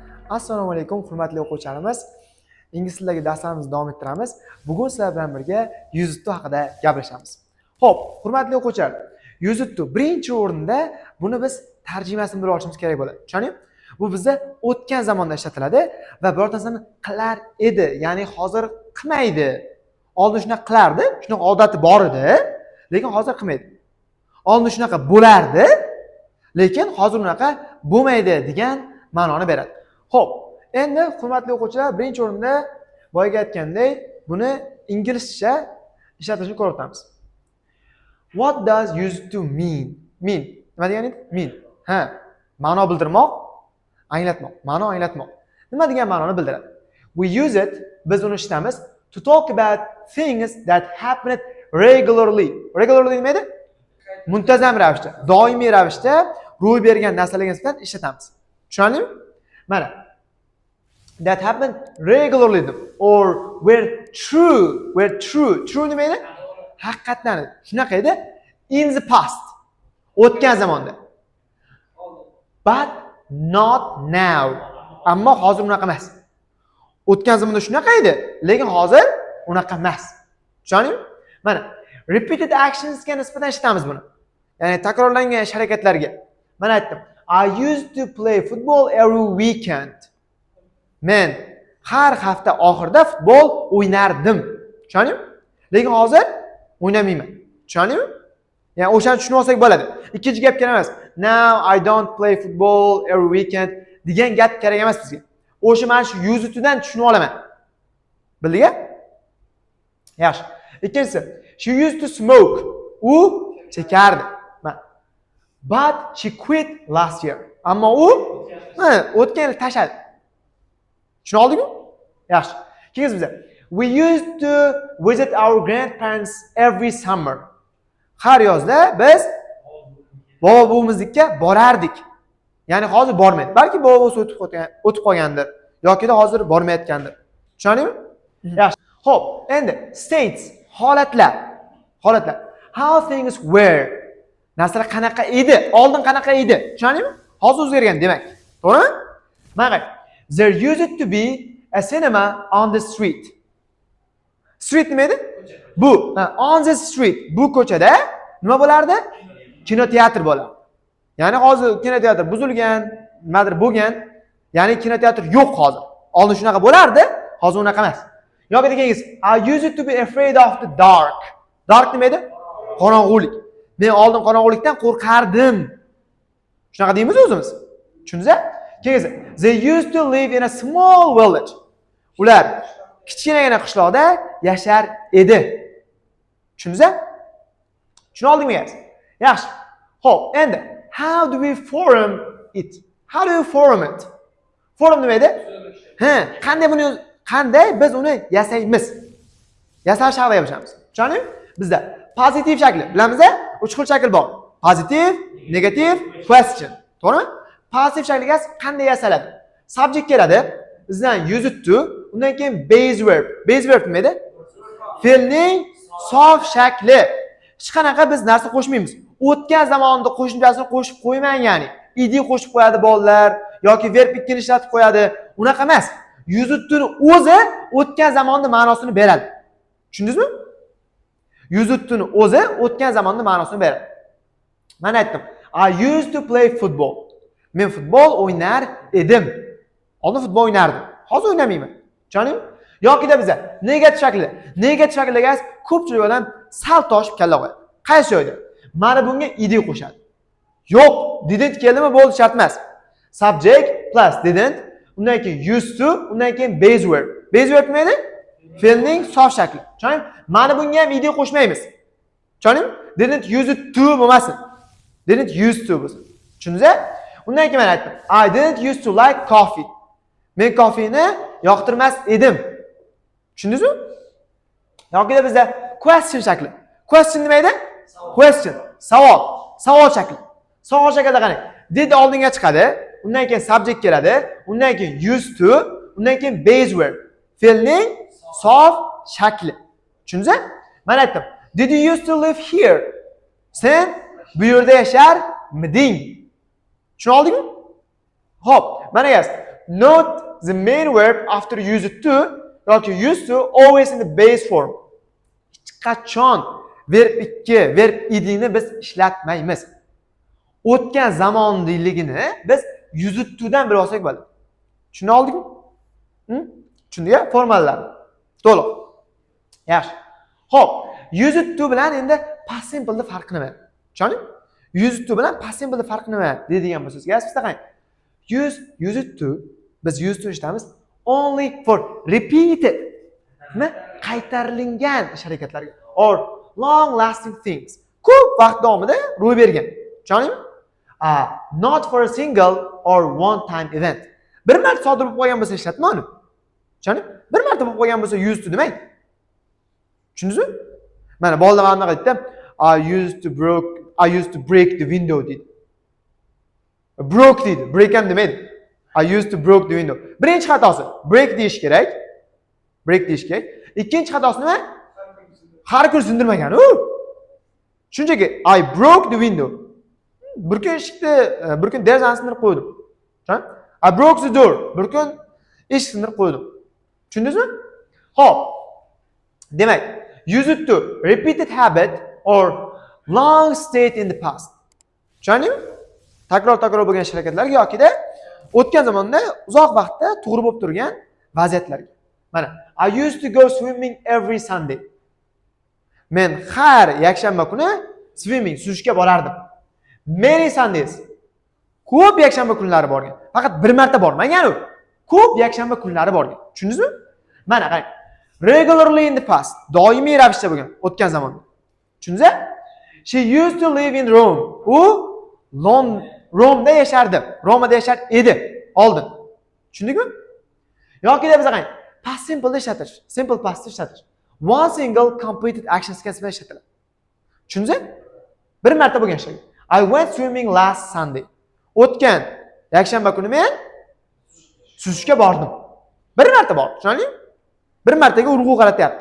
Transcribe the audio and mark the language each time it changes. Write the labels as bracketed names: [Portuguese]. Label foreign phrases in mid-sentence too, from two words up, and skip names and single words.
[Uzbek] Assalomu alaykum, hurmatli o'quvchilarimiz. Ingliz tilidagi darslarimizni davom ettiramiz. Bugun sizlar bilan birga [English] use it to [Uzbek] haqida gaplashamiz. Xo'p, hurmatli o'quvchilar, [English] use it to [Uzbek] birinchi o'rinda buni biz tarjimasini bilib olishimiz kerak bo'ladi. Tushundingmi? Bu bizda o'tgan zamonda ishlatiladi va birortasini qilar edi, ya'ni hozir qilmaydi. Oldin shunaqa qilardi, shunaqa odati bor edi, lekin hozir qilmaydi. Oldin shunaqa bo'lardi, lekin hozir unaqa bo'lmaydi degan ma'noni beradi. Xo'p, endi hurmatli o'quvchilar, birinchi o'rinda boyaga aytgandek, buni inglizcha ishlatishni ko'rib o'tamiz. [English] What does used to mean? Mean. [Uzbek] Nima degani? Mean. Ha, ma'no bildirmoq, anglatmoq. Ma'no anglatmoq. Nima degan ma'noni bildiradi? [English] We use it, [Uzbek] biz uni ishlatamiz [English] to talk about things that happen regularly. [Uzbek] Regularly nima edi? Muntazam ravishda, doimiy ravishda ro'y bergan narsalarga nisbatan ishlatamiz. Tushundingmi? Mana [English] that happened regularly or were true [Uzbek] nima edi? Haqiqatdan shunaqa edi [English] in the past, [Uzbek] o'tgan zamonda. [English] But not now. [Uzbek] Ammo hozir unaqa emas. O'tgan zamonda shunaqa edi, lekin hozir unaqa emas. Tushundingmi? Mana [English] repeated actionsga [Uzbek] nisbatan ishlatamiz buni. Ya'ni takrorlangan ish harakatlarga. Mana aytdim. [English] I used to play football every weekend. [Uzbek] Men har hafta oxirida futbol o'ynardim. Tushundingmi? Lekin hozir o'ynamayman. Tushundingmi? Ya'ni o'shani tushunib olsak bo'ladi. Ikkinchi gap kerak emas. [English] Now I don't play football every weekend [Uzbek] degan gap kerak emas bizga. O'sha mana shu [English] use it'dan [Uzbek] tushunib olaman. Bildingmi? Yaxshi. Ikkinchisi, [English] she used to smoke. [Uzbek] U chekardi. [English] But she quit last year. [Uzbek] Ammo u o'tgan yil tashladi. Tushuna oldingmi? Yaxshi. Keyin bizda [English] we used to visit our grandparents every summer. [Uzbek] Har yozda biz bobo buvimizga borardik. Ya'ni hozir bormaydi. Balki bobo buvisi o'tib qolgandir yoki da hozir bormayotgandir. Tushundingmi? Yaxshi. Xo'p, endi states, holatlar. [English] How things were. [Uzbek] Narsalar qanaqa edi? Oldin qanaqa edi? Tushundingmi? Hozir o'zgargan demak. To'g'rimi? [English] Mana there used to be a cinema on the street. [Uzbek] Street nima edi? Bu. [English] On the street. [Uzbek] Bu ko'chada nima bo'lardi? Kinoteatr bo'lardi. Ya'ni hozir kinoteatr buzilgan, nimadir bo'lgan. Ya'ni kinoteatr yo'q hozir. Oldin shunaqa bo'lardi, hozir unaqa emas. Yoki degangiz, [English] I used to be afraid of the dark. [Uzbek] Dark nima edi? Qorong'ulik. Men oldin qorong'ulikdan qo'rqardim. Shunaqa deymiz o'zimiz. Tushundingizmi? [English] Keyin they used to live in a small village. [Uzbek] Ular kichkinagina qishloqda yashar edi. Tushundingizmi? Tushuna oldingmi guys? Yaxshi. Xo'p, endi [English] how do we form it? How do you form it? Form [Uzbek] nima edi? Qanday biz uni yasaymiz? Yasash haqida gapiramiz. Tushundingmi? Bizda pozitiv shakli, bilamiz-a? 3 xil shakl bor. [English] Positive, negative, question. [Uzbek] To'g'rimi? Pozitiv shakliga qanday yasaladi? Subject keladi, bizdan [English] use it to, [Uzbek] undan keyin [English] base verb. Base verb [Uzbek] nima edi? Fe'lning sof shakli. Hech qanaqa biz narsa qo'shmaymiz. O'tgan zamonda qo'shimchasini qo'shib qo'ymang, ya'ni id qo'shib qo'yadi bolalar yoki verb ikkini ishlatib qo'yadi. Unaqa emas. [English] Use it to'ni [Uzbek] o'zi o'tgan zamonda ma'nosini beradi. Tushundingizmi? [English] Use it to'ni [Uzbek] o'zi o'tgan zamonda ma'nosini beradi. Mana aytdim. [English] I used to play football. [Uzbek] Men futbol o'ynar edim. Oldin futbol o'ynardim. Hozir o'ynamayman. Tushundingmi? Yoki-da biza negativ shaklda. Negativ shaklda ko'pchilik odam sal toshib kalla qo'yadi. Qaysi joyda? Mana bunga id qo'shadi. Yo'q, didn't keldimi bo'ldi, shart emas. [English] Subject plus didn't, [Uzbek] undan keyin [English] used to, [Uzbek] undan keyin base verb. [English] Base verb [Uzbek] nima edi? Fe'lning sof shakli. Tushundingmi? Mana bunga ham id qo'shmaymiz. Tushundingmi? [English] Didn't use it to [Uzbek] bo'lmasin. [English] Didn't used to [Uzbek] bo'lsin. Tushundingizmi? Undan keyin men aytdim. [English] I didn't used to like coffee. [Uzbek] Men kofeni yoqtirmas edim. Tushundingizmi? Yo'qida bizda question shakli. Question nima edi? Question, savol. Savol shakli. Savol shaklida qarang. Did oldinga chiqadi, undan keyin subject keladi, undan keyin [English] used to, [Uzbek] undan keyin base verb. Fe'lning sof shakli. Tushundingizmi? Men aytdim. [English] Did you used to live here? [Uzbek] Sen bu yerda yasharmiding? Tushuna oldingmi? Xo'p, mana [English] guys, not the main verb after used to yoki used to always in the base form. [Uzbek] Hech qachon verb 2, verb idni biz ishlatmaymiz. O'tgan zamonliligini biz [English] used to'dan [Uzbek] bilib olsak bo'ladi. Tushuna oldingmi? Tushundiga? Formallar. To'liq. Yaxshi. Xo'p, [English] used to [Uzbek] bilan endi [English] past simple [Uzbek] ni farqi nima? Tushundingmi? [English] Used to [Uzbek] bilan [English] past simple [Uzbek] ni farqi nima deydigan bo'lsangiz, sizga qarang. [English] Used to biz used to eshitamiz only for repeated [Uzbek] qaytarilgan ish harakatlarga [English] or long lasting things. [Uzbek] Ko'p vaqt davomida ro'y bergan. Tushundingmi? [English] Not for a single or one time event. [Uzbek] Bir marta sodir bo'lib qolgan bo'lsa ishlatma uni. Tushundingmi? Bir marta bo'lib qolgan bo'lsa used to demang. Tushundingizmi? Mana bolalar mana bunaqa aytdim. [English] I used to break the window dedi. [Uzbek] Broke dedi. Break ham demaydi. [English] I used to broke the window. [Uzbek] Birinchi xatosi break deyish kerak. Break deyish kerak. Ikkinchi xatosi nima? Har kun sindirmagan u. [English] Shunchaki I broke the window. [Uzbek] Bir kun eshikni, bir kun derazani sindirib qo'ydim. [English] I broke the door. [Uzbek] Bir kun eshik sindirib qo'ydim. Tushundingizmi? Xo'p. Demak, [English] used to repeated habit or long state in the past. [Uzbek] Tushundingmi? Takror bo'lgan ish harakatlarga yokida o'tgan zamonda uzoq vaqtda to'g'ri bo'lib turgan vaziyatlarga. Mana, [English] I used to go swimming every Sunday. [Uzbek] Men har yakshanba kuni suzishga borardim. [English] Many Sundays. [Uzbek] Ko'p yakshanba kunlari borgan. Faqat bir marta bormagan u. Ko'p yakshanba kunlari borgan. Tushundingizmi? Mana qarang. [English] Regularly in the past. [Uzbek] Doimiy ravishda bo'lgan o'tgan zamonda. Tushundingizmi? [English] She used to live in Rome. [Uzbek] U Romda yashardi. Romada yashar edi oldin. Tushundingmi? Yokida biz qarang, [English] past simple [Uzbek] ishlatish, [English] simple past [Uzbek] ishlatish. [English] One single completed action [Uzbek] kasbiga ishlatiladi. Tushundingizmi? Bir marta bo'lgan ish. [English] I went swimming last Sunday. [Uzbek] O'tgan yakshanba kuni men suzishga bordim. Bir marta bordim. Tushundingmi? Bir martaga urg'u qaratyapti.